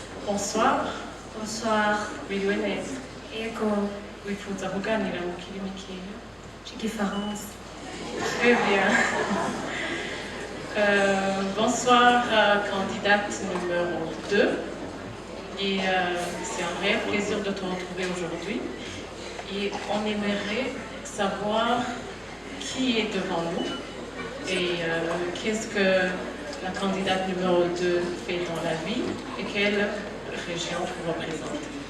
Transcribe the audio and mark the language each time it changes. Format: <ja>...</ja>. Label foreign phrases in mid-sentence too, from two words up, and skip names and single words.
<fr>Bonsoir. Bonsoir.</fr> <rw>Wiriwe neza. Ego. Wifuza kuganira mu kirimi kihe? Cy'igifaransa.</rw> <fr>Très bien. Bonsoir, candidate numéro 2. Et c'est un réel plaisir de te retrouver aujourd'hui. Et on aimerait savoir qui est devant nous et qu'est-ce que la candidate numéro 2 fait dans la vie et quelle région vous représente.</fr>